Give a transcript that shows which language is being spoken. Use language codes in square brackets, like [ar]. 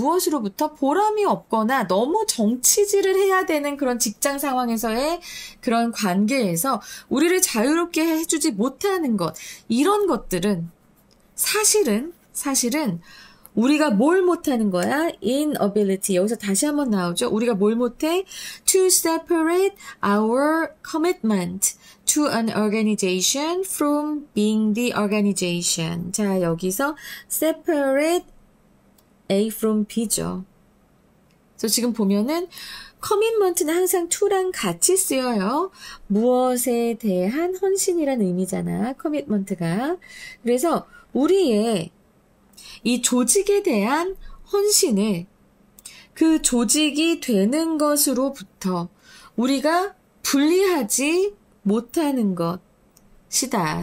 [ko] 무엇으로부터 보람이 없거나 너무 정치질을 해야 되는 그런 직장 상황에서의 그런 관계에서 우리를 자유롭게 해주지 못하는 것. 이런 것들은 사실은 우리가 뭘 못하는 거야? [en] inability. [ko] 여기서 다시 한번 나오죠. 우리가 뭘 못해? [en] To separate our commitment to an organization from being the organization. [ko] 자, 여기서 separate A from B 죠. 그래서 지금 보면은 commitment는 항상 to랑 같이 쓰여요. 무엇에 대한 헌신이라는 의미잖아. commitment가. 그래서 우리의 이 조직에 대한 헌신을 그 조직이 되는 것으로부터 우리가 분리하지 못하는 것이다.